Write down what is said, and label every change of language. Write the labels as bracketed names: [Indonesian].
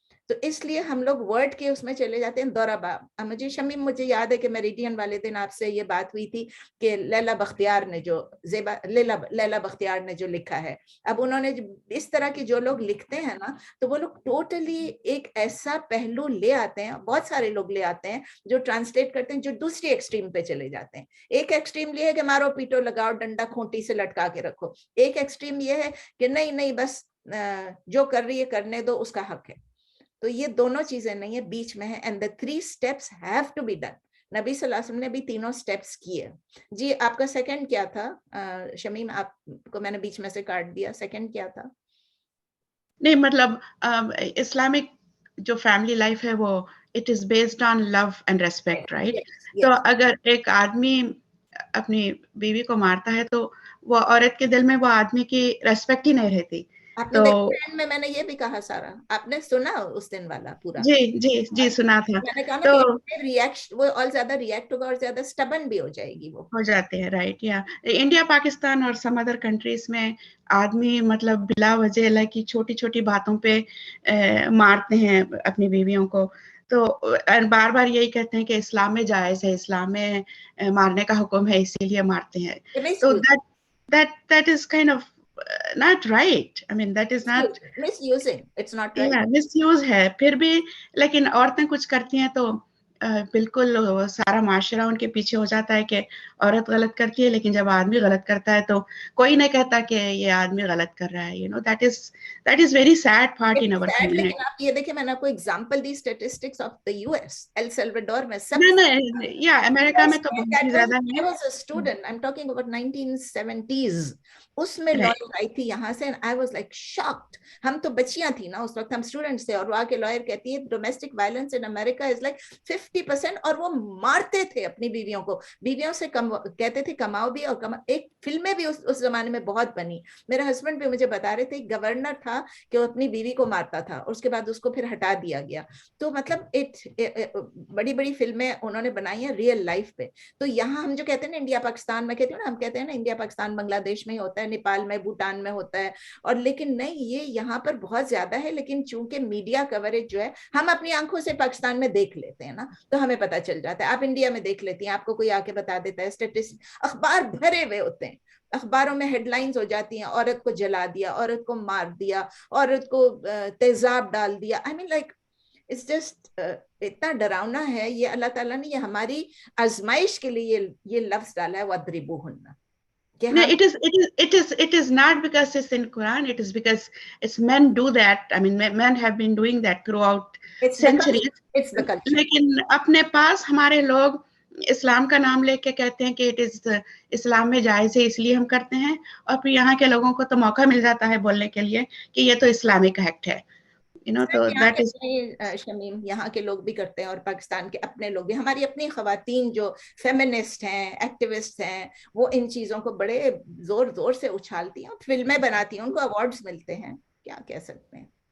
[Urdu] تو اس لیے ہم لوگ ورڈ کے اس میں چلے جاتے ہیں. ضربہ, مجھے شمیم مجھے یاد ہے کہ میریڈین والے دن آپ سے یہ بات ہوئی تھی کہ لیلا بختیار نے جو لیلا بختیار نے جو لکھا ہے, اب انہوں نے اس طرح کی جو لوگ لکھتے ہیں نا تو وہ لوگ ٹوٹلی ایک ایسا پہلو لے آتے ہیں, بہت سارے لوگ لے آتے ہیں جو ٹرانسلیٹ کرتے ہیں, جو دوسری ایکسٹریم پہ چلے جاتے ہیں. ایک ایکسٹریم یہ ہے کہ مارو پیٹو لگاؤ ڈنڈا کھونٹی سے لٹکا کے رکھو. ایک ایکسٹریم یہ ہے کہ نہیں بس جو کر رہی ہے کرنے دو, اس کا حق ہے. تو یہ دونوں چیزیں نہیں ہے، بیچ میں ہے. [English] And the 3 steps have to be done. [Urdu] نبی صلی اللہ علیہ وسلم نے بھی تینوں سٹیپس کیے. جی آپ کا سیکنڈ کیا تھا شمیم؟ آپ کو میں نے بیچ میں سے کاٹ دیا. سیکنڈ کیا تھا؟ نہیں مطلب اسلامک جو فیملی لائف ہے وہ [English] it is based on love and respect, [Urdu] right? تو اگر ایک آدمی اپنی بیوی کو مارتا ہے تو وہ عورت کے دل میں وہ آدمی کی ریسپیکٹ ہی نہیں رہتی. آپ نے دیکھا میں نے یہ بھی کہا سارا، آپ نے سنا اس دن والا پورا؟ جی سنا تھا. میں نے کہا نا تو کہ ریئیکٹ وہ اور زیادہ ریئیکٹ ہوگا اور زیادہ اسٹبن بھی ہو جائے گی، وہ ہو جاتے ہیں، رائٹ؟ یا انڈیا پاکستان اور سم ادر کنٹریز میں آدمی مطلب بلا وجہ کی چھوٹی چھوٹی باتوں پہ مارتے ہیں اپنی بیویوں کو. تو بار بار یہی کہتے ہیں کہ اسلام میں جائز ہے، اسلام میں مارنے کا حکم ہے، اسی لیے مارتے ہیں. تو [English] that is kind of not right. I mean that is not misusing. It's not right. yeah, misuse [Urdu] ہے. پھر بھی لیکن عورتیں کچھ کرتی ہیں تو بالکل سارا معاشرہ ان کے پیچھے ہو جاتا ہے کہ عورت غلط کرتی ہے، لیکن جب آدمی غلط کرتا ہے تو کوئی نہیں کہتا کہ یہ آدمی غلط کر رہا ہے. [English] You know, that is very sad part in our community. [Urdu] لیکن آپ یہ دیکھیں، میں نے آپ کو example the statistics of [English] the US [Urdu] L سیلوڈور میں سب یا امریکہ میں تو بہت ہی زیادہ ہے. [English] I was a student, I'm talking about 1970s. [Urdu] اس میں لائر آئی تھی یہاں سے. [English] I was like shocked. [Urdu] ہم تو بچیاں تھی نا اس وقت، ہم اسٹوڈنٹس تھے، اور وہاں کے لائر کہتی ہے [English] domestic violence in America is like [Urdu] 50%. اور وہ مارتے تھے اپنی بیویوں کو. بیویوں سے کہتے تھے کماؤ بھی، اور ایک فلمیں بھی اس زمانے میں بہت بنی. میرے ہسبینڈ بھی مجھے بتا رہے تھے، گورنر تھا کہ وہ اپنی بیوی کو مارتا تھا اور اس کے بعد اس کو پھر ہٹا دیا گیا. تو مطلب بڑی بڑی فلمیں انہوں نے بنائی ہیں ریئل لائف پہ. تو یہاں ہم جو کہتے ہیں نا انڈیا پاکستان میں، کہتے ہیں نا، ہم کہتے ہیں نا انڈیا پاکستان بنگلہ دیش میں ہی ہوتا ہے، نیپال میں، بھوٹان میں ہوتا ہے، اور لیکن نہیں، یہ یہاں پر بہت زیادہ ہے. لیکن چونکہ میڈیا کوریج جو ہے، ہم اپنی آنکھوں سے پاکستان میں دیکھ لیتے ہیں نا، تو ہمیں پتہ چل جاتا ہے. آپ انڈیا میں دیکھ لیتی ہیں، آپ کو کوئی آ کے بتا دیتا ہے، اسٹیٹسٹک اخبار بھرے ہوئے ہوتے ہیں، اخباروں میں ہیڈ لائنز ہو جاتی ہیں، عورت کو جلا دیا، عورت کو مار دیا، عورت کو تیزاب ڈال دیا. [English] I mean like it's just [Urdu] اتنا ڈراؤنا ہے یہ. اللہ تعالیٰ نے یہ ہماری آزمائش کے لیے یہ لفظ ڈالا ہے وَاضْرِبُوهُنَّ. [English] No, it is not because it's in Quran. It is because it's men do that. I mean, men have been doing that throughout centuries. It's the culture. [Urdu] لیکن اپنے پاس ہمارے لوگ اسلام کا نام لے کے کہتے ہیں کہ اٹ از اسلام میں جائز ہے، اس لیے ہم کرتے ہیں. اور پھر یہاں کے لوگوں کو تو موقع مل جاتا ہے بولنے کے لیے کہ یہ تو اسلامک ایکٹ ہے. [English] تو that is [Urdu] شمیم یہاں کے لوگ بھی کرتے ہیں، اور پاکستان کے اپنے لوگ بھی. ہماری اپنی خواتین جو فیمنسٹ ہیں، ایکٹیوسٹ ہیں، وہ ان چیزوں کو بڑے زور زور سے اچھالتی ہیں، فلمیں بناتی ہیں، ان کو ایوارڈز ملتے ہیں. کیا کہہ سکتے ہیں.